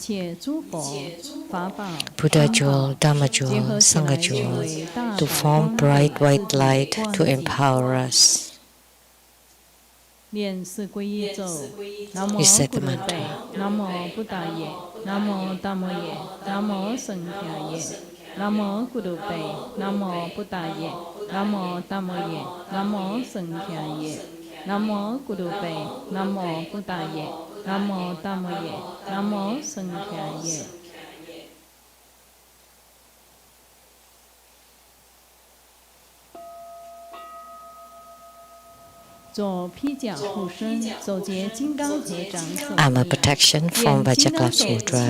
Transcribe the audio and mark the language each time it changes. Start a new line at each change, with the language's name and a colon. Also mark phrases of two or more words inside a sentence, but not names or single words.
English: Buddha jewel, Dharma jewel, Sangha jewel, to form bright white light to empower us. We said the mantra.
Pali: Namo Buddhaye, Namo Dhammaye, Namo Sanghaye, Namo Gurupe, Namo Buddhaye, Namo Dhammaye, Namo Sanghaye, Namo Gurupe, Namo Buddhaye, Namo Dhammaye, Namo Sanghaye.
English: Armor protection formed by Acalas Homa.